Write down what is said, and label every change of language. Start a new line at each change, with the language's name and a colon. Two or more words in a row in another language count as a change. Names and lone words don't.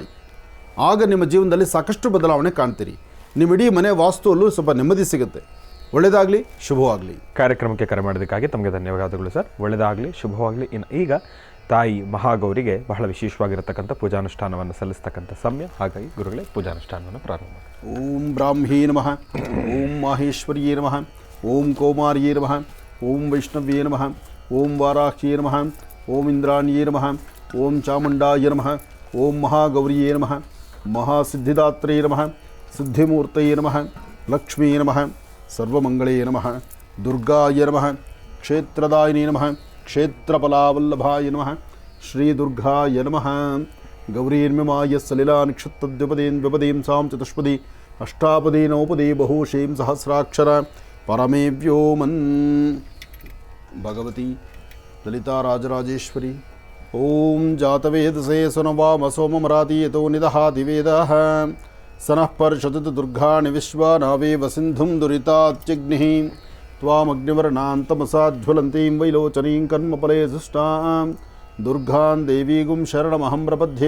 Kannada: ಆಗ ನಿಮ್ಮ ಜೀವನದಲ್ಲಿ ಸಾಕಷ್ಟು ಬದಲಾವಣೆ ಕಾಣ್ತೀರಿ. ನಿಮ್ಮ ಇಡೀ ಮನೆ ವಾಸ್ತುವಲ್ಲೂ ಸ್ವಲ್ಪ ನೆಮ್ಮದಿ ಸಿಗುತ್ತೆ. ಒಳ್ಳೆಯದಾಗಲಿ, ಶುಭವಾಗಲಿ. ಕಾರ್ಯಕ್ರಮಕ್ಕೆ ಕರೆ ಮಾಡೋದಕ್ಕಾಗಿ ತಮಗೆ ಧನ್ಯವಾದಗಳು ಸರ್. ಒಳ್ಳೆಯದಾಗಲಿ, ಶುಭವಾಗಲಿ. ಇನ್ನು ಈಗ ತಾಯಿ ಮಹಾಗೌರಿಗೆ ಬಹಳ ವಿಶೇಷವಾಗಿರತಕ್ಕಂಥ ಪೂಜಾನುಷ್ಠಾನವನ್ನು ಸಲ್ಲಿಸ್ತಕ್ಕಂಥ ಸಮಯ. ಹಾಗಾಗಿ ಗುರುಗಳೇ ಪೂಜಾನುಷ್ಠಾನವನ್ನು ಪ್ರಾರಂಭ ಮಾಡಿ.
Sanskrit: ಓಂ ಬ್ರಾಹ್ಮೀ ನಮಃ, ಓಂ ಮಾಹೇಶ್ವರಿಯೇ ನಮಃ, ಓಂ ಕೌಮಾರ್ಯೇ ನಮಃ, ಓಂ ವೈಷ್ಣವ್ಯೇ ನಮಃ, ಓಂ ವಾರಾಹ್ಯೇ ನಮಃ, ಓಂ ಇಂದ್ರಾಣ್ಯೇ ನಮಃ, ಓಂ ಚಾಮುಂಡಾಯ ನಮಃ, ಓಂ ಮಹಾಗೌರಿಯೇ ನಮಃ, ಮಹಾಸಿದ್ಧಿದಾತ್ರೇ ನಮಃ, ಸಿದ್ಧಿಮೂರ್ತಯೇ ನಮಃ, ಲಕ್ಷ್ಮೀ ನಮಃ, ಸರ್ವಮಂಗಳೇ ನಮಃ, ದುರ್ಗಾಯ ನಮಃ, ಕ್ಷೇತ್ರದಾಯಿನೇ ನಮಃ, ಕ್ಷೇತ್ರಫಲಾವಲ್ಲಭಾಯ ನಮಃ, ಶ್ರೀದುರ್ಗಾಯ ನಮಃ. ಗೌರೀರ್ಮಿಮಾಯ ಸಲಿಲಾ ನಿಕ್ಷತ್ತದ್ವಿಪದೇನ್ ವಿಪದೀಂ ಸಾಂ ಚತುಷ್ಪದಿ ಅಷ್ಟಾಪದಿ ನೌಪದಿ ಬಹುಶೀಂ ಸಹಸ್ರಾಕ್ಷರ ಪರಮೇ ವ್ಯೋಮನ್. ಭಗವತಿ ಲಲಿತಾ ರಾಜರಾಜೇಶ್ವರಿ. ಓಂ ಜಾತವೇದಸೇ ಸುನವಾಮ ಸೋಮಮರಾತಿ ಯತೋ ನಿದಹಾತಿ ವೇದಃ ಸನಃ ಪರ್ಷತತು ದುರ್ಗಾಣಿ ವಿಶ್ವಾನಾವೇವ ಸಿಂಧುಂ ದುರಿತಾತ್ಯಗ್ನಿಃ ತ್ವಾಮಗ್ನಿವರ್ಣಾಂತಮಸಾಜ್ವಲಂತೀಂ ವೈಲೋಚನೀಂ ಕರ್ಮಫಲೇ ಸುಷ್ಟಾಂ ದುರ್ಗಾಂ ದೇವೀಗುಂ ಶರಣಮಹಂ ಪ್ರಪದ್ಯೆ.